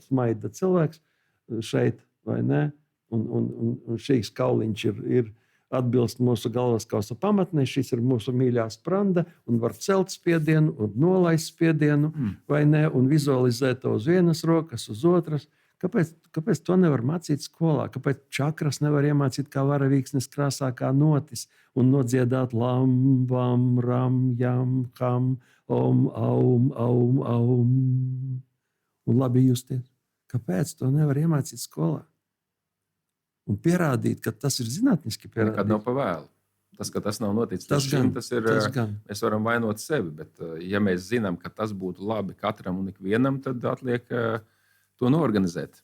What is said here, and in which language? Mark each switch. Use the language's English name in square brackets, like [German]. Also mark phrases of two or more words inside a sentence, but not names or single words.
[Latvian] Smaida cilvēks šeit, vai ne? Un šīs kauliņš ir atbilst mūsu galvaskausa pamatnē. Šis ir mūsu mīļā spranda un var celt spiedienu un nolaist spiedienu, vai ne? Un vizualizēt to uz vienas rokas, uz otras. Kāpēc to nevar mācīt skolā? Kāpēc čakras nevar iemācīt kā varavīksnes krāsā, kā notis un nodziedāt [Sanskrit] lam, vam, ram, jam, ham, om, aum, aum, aum [Latvian] un labi justies? Kāpēc to nevar iemācīt skolā? Un pierādīt, ka tas ir zinātniski pierādīts. Nekad nav pa vēlu. Tas, ka tas nav noticis līdz šim, tas ir. Mēs varam vainot sevi, bet ja mēs zinām, ka tas būtu labi katram un ikvienam, tad atliek to noorganizēt.